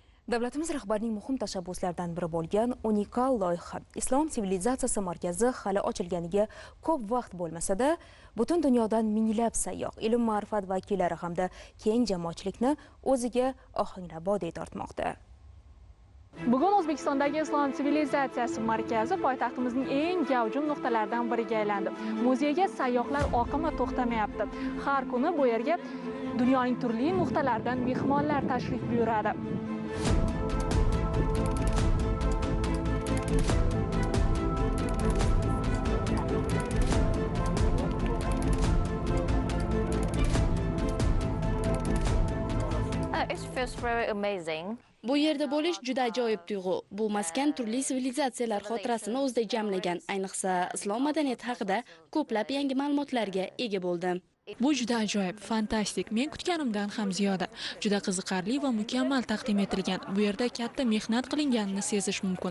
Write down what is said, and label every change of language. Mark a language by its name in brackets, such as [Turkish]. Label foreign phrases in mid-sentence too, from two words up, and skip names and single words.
[Uzbek] Davlatimiz rahbarining muhim tashabbuslaridan biri bo'lgan unikal loyiha Islom sivilizatsiyasi markazi hali ochilganiga ko'p vaqt bo'lmasa-da, butun dunyodan minglab sayyoh, ilm ma'rifat vakillari hamda keng jamoatchilikni o'ziga ohangraboday tortmoqda. Bugun O'zbekistondagi Islom sivilizatsiyasi markazi poytaxtimizning eng gavjum nuqtalaridan biriga aylandi. Muzeyga sayyohlar oqimi to'xtamayapti. Har kuni bu yerga dunyoning turli nuqtalaridan mehmonlar tashrif buyuradi. [English] It feels very amazing. [Uzbek] Bu yerda bo'lish juda ajoyib tuyg'u. Bu maskan turli sivilizatsiyalar xotirasini o'zida jamlagan, ayniqsa islom madaniyati haqida ko'plab yangi ma'lumotlarga ega bo'ldim. Bu juda ajoyib, fantastik. Men kutganimdan ham ziyoda. Juda qiziqarli va mukammal taqdim etilgan. Bu yerda katta mehnat qilinganini sezish mumkin.